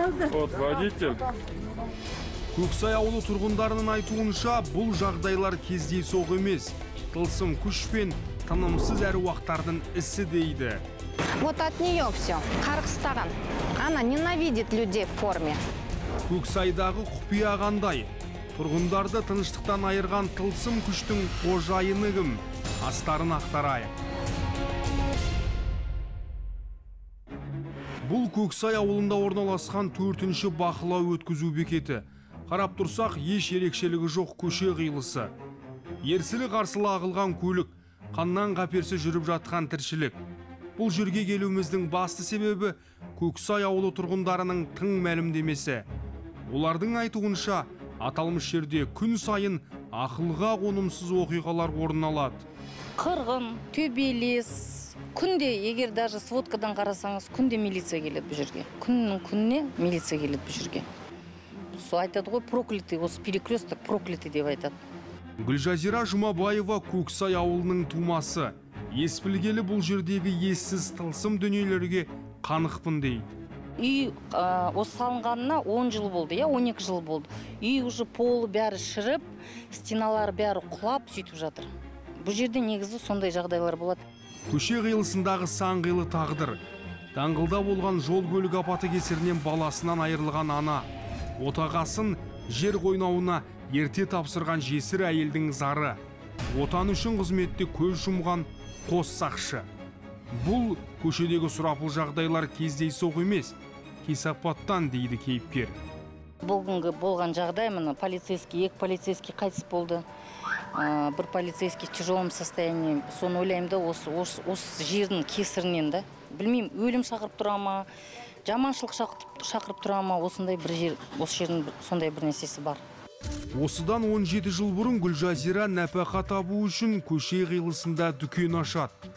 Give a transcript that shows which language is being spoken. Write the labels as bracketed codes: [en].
[ru] Вот водитель. [kk] Көксай ауылы тұрғындарының айтуынша бұл жағдайлар кездейсоқ емес. Тылсым күш пен тынымсыз әруақтардың ісі дейді. [ru] Вот от нее все. [kk] Қарғыстаған. [ru] Она ненавидит людей в форме. [kk] Көксайдағы құпия қандай? Тұрғындарды тыныштықтан айырған тылсым күштің қожайыны кім? Астарын ақтарайық. Бұл Көксай ауылында орналасқан 4-ші бақылау өткізу бекеті. Қарап тұрсақ, еш ерекшелігі жоқ көше қиылысы. Ерсілі қарсылы ағылған көлік, қаннан қаперсі жүріп жатқан тіршілік. Бұл жерге келуіміздің басты себебі Көксай ауылы тұрғындарының тың мәлімдемесі. Олардың айтуынша, аталмыш жерде күн сайын ақылға қонымсыз оқиғалар орын алады. Қырғын, төбелес, күнде, егер даже сводкадан қарасаңыз, күнде милиция келеді бұл жерге. Күннің күніне милиция келеді бұл жерге. Сол айтады ғой, проклятый, осы перекресток проклятый деп айтады. Гүлжазира Жұмабаева Көксай ауылының тумасы. Ес білгелі бұл жердегі ессіз тылсым дүниелерге қанықпын дейді. Үй осы салынғанына 10 жыл болды, 12 жыл болды. Үй уже полы бәрі шіріп, стеналары бәрі құлап сөйтіп жатыр. Бұл жерде негізі сондай жағдайлар болады. Көше қиылысындағы сан қилы тағдыр. Даңғылда болған жол көлік апаты кесірінен баласынан айырылған ана. Отағасын жер қойнауына ерте тапсырған жесір әйелдің зары. Отан үшін қызметте көз жұмған қос сақшы. Бұл көшедегі сұрапыл жағдайлар кездейсоқ емес, кесапаттан дейді кейіпкер. Бүгінгі болған жағдай, мына полицейский, 2 полицейский қайтыс болды. [ru] Бір полицейский в тяжелом состоянии. [kk] Соны ойлаймын да, осы жердің кесірінен да. Білмеймін, өлім шақырып тұра ма, жаманшылық шақырып тұра ма, осындай бір жер, осы жердің сондай бір нәрсесі бар. Осыдан 17 жыл бұрын Гүлжазира нәпақа табу үшін көше қиылысында дүкен ашады.